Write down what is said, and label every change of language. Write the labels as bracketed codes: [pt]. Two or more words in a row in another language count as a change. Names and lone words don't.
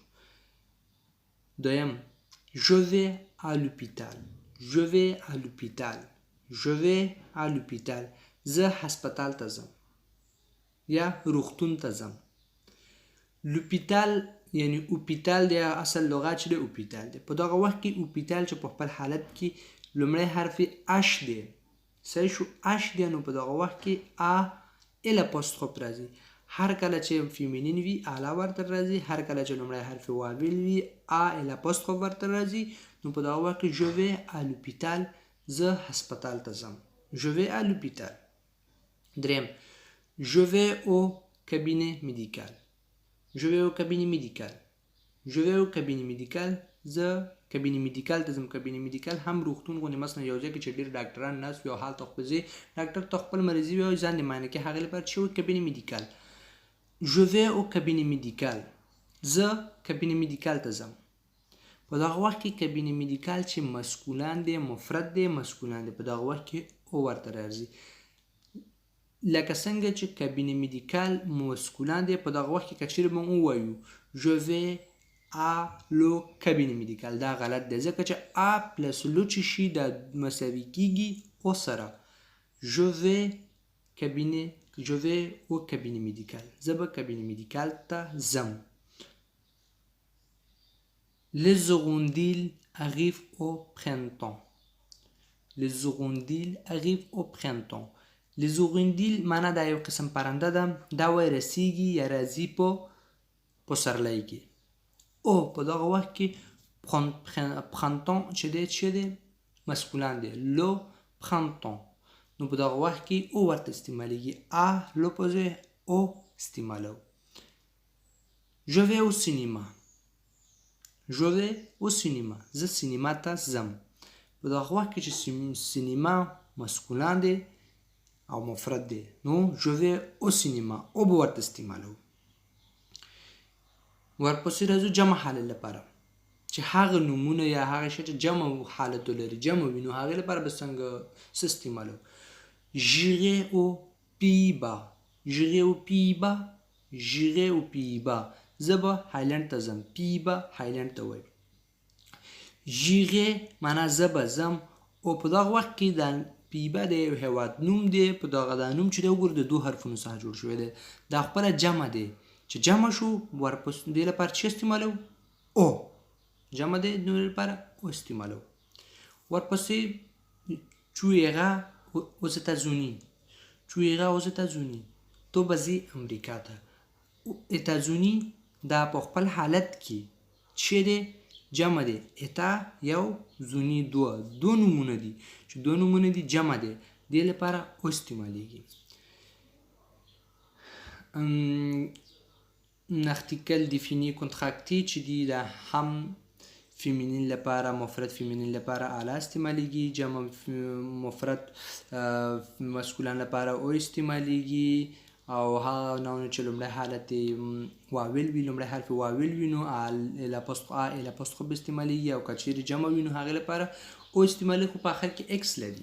[fr] دویم Je vais à l'hôpital. Je vais à l'hôpital. Je vais à l'hôpital. [ps] زه هسپتال ته ځم یا روغتون ته ځم. لوپیتال یعنی اوپیتال دی اصل لغت چې دی اوپیتال دی. په دغه وخت کې اوپیتال چې په خپل حالت کې لومړی حرف اش دی صحیح شو اش دی نو په دغه وخت کې [fr] à l apostrophe [ps] راځي. هر کله چې فیمینین وي الا ورته راځي. هر کله چې لومړی حرف واویل وي [fr] à l apostrophe [ps] ورته راځي. نو په دغه وخت کې [fr] je vais à l'hôpital [ps] زه هسپتال ته ځم. [fr] je vais à l'hôpital. دریم je vais au cabinet médical. je vais au cabinet médical. je vais au cabinet médical [ps] زه [fr] cabinet médical [ps] ته ځم. [fr] cabinet médical [ps] هم روغتون غوندې مثلا یو ځای کې چې ډېر ډاکټران ناست وي او هلته خو ځي ډاکټر ته خپل مریضي وي او ځان دې معاینه کوي هغې لپاره چې وایي [fr] cabinet médical. je vais au cabinet médical [ps] زه [fr] cabinet médical [ps] ته ځم. په دغه وخت کې [fr] cabinet médical [ps] چې مسکولان دی مفرد دی مسکولان دی په دغه وخت کې او ورته راځي. لکه څنګه چې [fr] cabinet médical [ps] مسکولان دی په دغه وخت کې که چیرې موږ ووایو [fr] je vais à le cabinet médical [ps] دا غلط دی ځکه چې [fr] à plus le [ps] چې شي دا مساوي کیږي او سره. [fr] je vais au cabinet médical [ps] زه به [fr] cabinet médical [ps] ته ځم. [fr] Les hirondelles arrivent au printemps. Les hirondelles arrivent au printemps. Les hirondelles [ps] معنا دا یو قسم پرنده ده دا وای رسیږي یا راځي په پسرلی کې. او په دغه وخت کې پرنتون چې دی مسکولان دی [fr] le printemps [ps] نو په دغه وخت کې او ورته استعمالیږي ا لوپوزه او استعمالو. [fr] je vais au cinéma. je vais au cinéma [ps] زه سینما ته ځم. په دغه وخت کې چې سینما مسکولان دی او مفرد دی نو [fr] je vais au cinéma [ps] او به ورته استعمالو. ورپسې راځو جمع حالت لپاره چې هغه نومونه یا هغه شی چې جمع حالت لري جمع وي نو هغې لپاره به څنګه څه استعمالو. [fr] j'irai aux Pays-Bas. j'irai aux Pays-Bas. j'irai aux Pays-Bas [ps] زه به هایلند ته ځم. پیبا هایلند ته وایي. j'irai معنا زه به ځم او په دغه وخت کې د پیبا د یو هېواد نوم دی. په دغه دا نوم چې دی وګورو د دوه حرفونو څخه جوړ شوی دی. دا خپله جمع دی چې جمع شو ورپسې دې لپاره چې استعمالو او جمع دی نو لپاره او استعمالو. [fr] ورپسې tu iras aux États-Unis. tu iras aux États-Unis [ps] تو به ځې امریکا ته. اتازونی دا په خپل حالت کې چې دی جمع دی. اتا یو زونی دو نومونه دي چې دو نومونه دي جمع دی دې لپاره او استعمالیږي. [fr] article défini contracté [ps] چې دی دا هم فیمینین لپاره مفرد فیمینین لپاره اعلی استعمالیږي. جمع مفرد مسکولان لپاره او استعمالیږي او هغه نومونه چې لومړی حالت واویل وي لومړی حرف واویل وي نو ال اپوستروف استعمالیږي او که چیرې جمع وي نو هغې لپاره او استعمالیږي خو په آخر کې اکس لري.